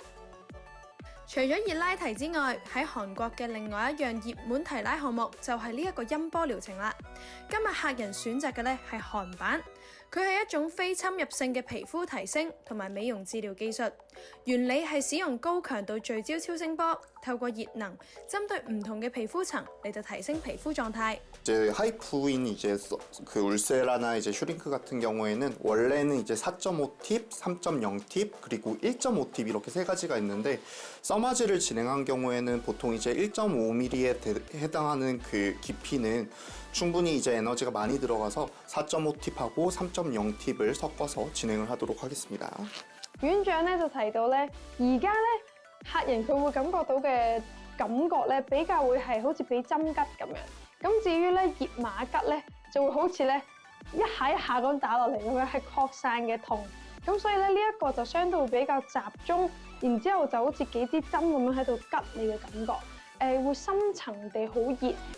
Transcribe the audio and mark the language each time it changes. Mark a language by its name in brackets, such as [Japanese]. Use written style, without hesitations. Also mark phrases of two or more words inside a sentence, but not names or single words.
[Cantonese] 除咗熱拉提之外，喺韓國嘅另外一樣熱門提拉項目就係呢一個音波療程啦。今日客人選擇嘅咧係韓版，佢係一種非侵入性嘅皮膚提升同埋美容治療技術，原理係使用高強度聚焦超聲波，透過熱能針對唔同嘅皮膚層嚟到提升皮膚狀態。 [Korean] 이제 하이프인 이제 그 울세라나 이제 슈링크 같은 경우에는 원래는 이제 4.5 팁, 3.0 팁, 그리고 1.5 팁 이렇게 세 가지가 있는데 써마지를 진행한 경우에는 보통 이제 1.5mm에 해당하는 그 깊이는 충분히 이제 에너지가 많이 들어가서 4.5팁하고 3.0팁을 섞어서 진행을 하도록 하겠습니다. [Cantonese] 院長咧就提到咧，而家咧客人佢會感覺到嘅感覺咧比較會係好似俾針吉咁樣。咁至於咧熱馬吉咧就會好似咧一下一下咁打落嚟咁樣係擴散嘅痛。咁所以咧呢一個就相對會比較集中，然之後就好似幾支針咁樣喺度吉你嘅感覺，會深層地好熱。